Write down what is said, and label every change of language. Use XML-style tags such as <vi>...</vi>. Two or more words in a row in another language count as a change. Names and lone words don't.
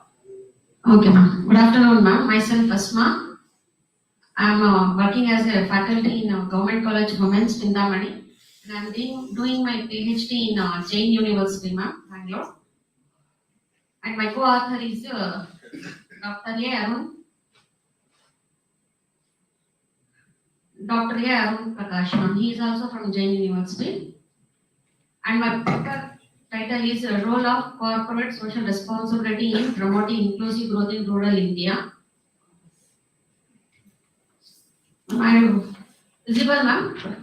<en>Okay, ma'am. Good afternoon, ma'am. Myself, Asma. I'm working as a faculty in Government College Women's Pindamani. And I'm doing my PhD in Jain University, ma'am, Bangalore. And my co-author is Dr. A. Arun. Dr. A. Arun Prakash, ma'am. He is also from Jain University. And my paper title is Role of Corporate Social Responsibility in Promoting Inclusive Growth in Rural India. Am I visible, ma'am?</en>